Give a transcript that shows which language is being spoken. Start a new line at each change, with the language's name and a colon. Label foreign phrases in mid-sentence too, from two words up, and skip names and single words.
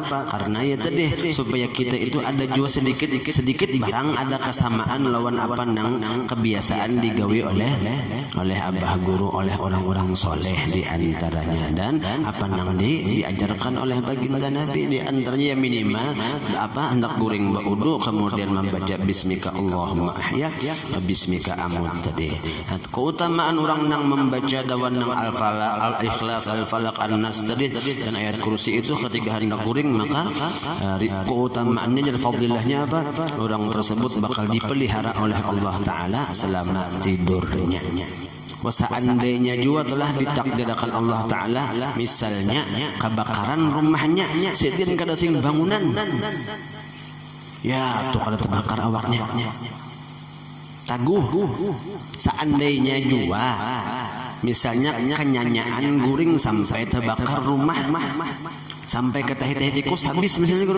Banjar: Karena ya tadi supaya kita itu ada juga sedikit barang ada kesamaan lawan apa nang kebiasaan digawi oleh Abah Guru, oleh orang-orang soleh di antaranya, dan apa nang diajarkan oleh baginda Nabi di antaranya minimal apa hendak guring baudu kemudian membaca
Arabic: باسمك اللهم أحيا باسمك أموت
Banjar: tadi. Keutamaan orang nang membaca dawan nang Al-Falaq, Al-Ikhlas, Al-Falaq, An-Nas tadi dan ayat kursi itu ketika hendak guring maka keutamaannya dan fadilahnya apa?
Indonesian: Orang tersebut bakal dipelihara oleh Allah Ta'ala selama tidurnya.
Banjar: Seandainya juga telah ditakdirkan Allah Ta'ala misalnya kebakaran rumahnya setin kada sing bangunan ya tuh kada terbakar awaknya taguh. Seandainya juga Misalnya kenyanyaan guring sampai terbakar rumah, sampai ke tahi-tahi tikus habis misalnya guru.